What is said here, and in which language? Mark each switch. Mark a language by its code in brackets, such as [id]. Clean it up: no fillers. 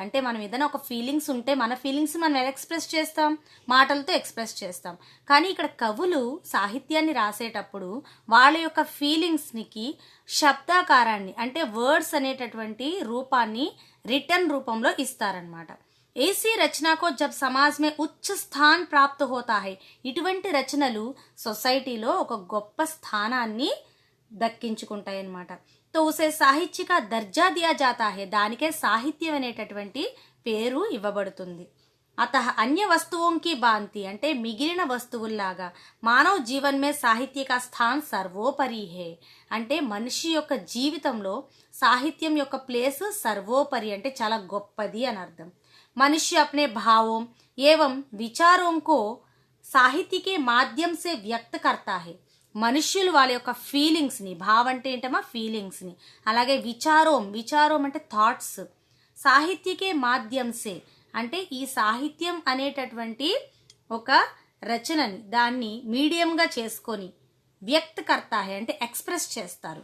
[te] అంటే మనం ఏదైనా ఒక ఫీలింగ్స్ ఉంటే మన ఫీలింగ్స్ మనం ఎలా ఎక్స్ప్రెస్ చేస్తాం, మాటలతో ఎక్స్ప్రెస్ చేస్తాం. కానీ ఇక్కడ కవులు సాహిత్యాన్ని రాసేటప్పుడు వాళ్ళ యొక్క ఫీలింగ్స్కి శబ్దాకారాన్ని అంటే వర్డ్స్ అనేటటువంటి రూపాన్ని రిటర్న్ రూపంలో ఇస్తారనమాట. [hi] ऐसी रचना को जब समाज में उच्च स्थान प्राप्त होता है, [te] ఇటువంటి రచనలు సొసైటీలో ఒక గొప్ప స్థానాన్ని దక్కించుకుంటాయి అన్నమాట. [hi] तो उसे साहित्य का दर्जा दिया जाता है, [te] దానికే సాహిత్యం అనేటటువంటి పేరు ఇవ్వబడుతుంది. [hi] అతః అన్య వస్తువుం కి భాంతి [te] అంటే మిగిలిన వస్తువుల్లాగా [hi] మానవ జీవన్ మే సాహిత్య కా స్థాన్ సర్వోపరి హే. [te] అంటే మనిషి యొక్క జీవితంలో సాహిత్యం యొక్క ప్లేస్ సర్వోపరి అంటే చాలా గొప్పది అని అర్థం. [hi] मनुष्य अपने भावों एवं विचारों को साहित्य के माध्यम से व्यक्त करता है. [te] మనుష్యులు వాళ్ళ యొక్క ఫీలింగ్స్ని, భావం అంటే ఏంటమ్మా ఫీలింగ్స్ని, అలాగే విచారం అంటే థాట్స్, [hi] సాహిత్యకే మాధ్యంసే [te] అంటే ఈ సాహిత్యం అనేటటువంటి ఒక రచనని దాన్ని మీడియంగా చేసుకొని [hi] వ్యక్తకర్తా హే [te] అంటే ఎక్స్ప్రెస్ చేస్తారు.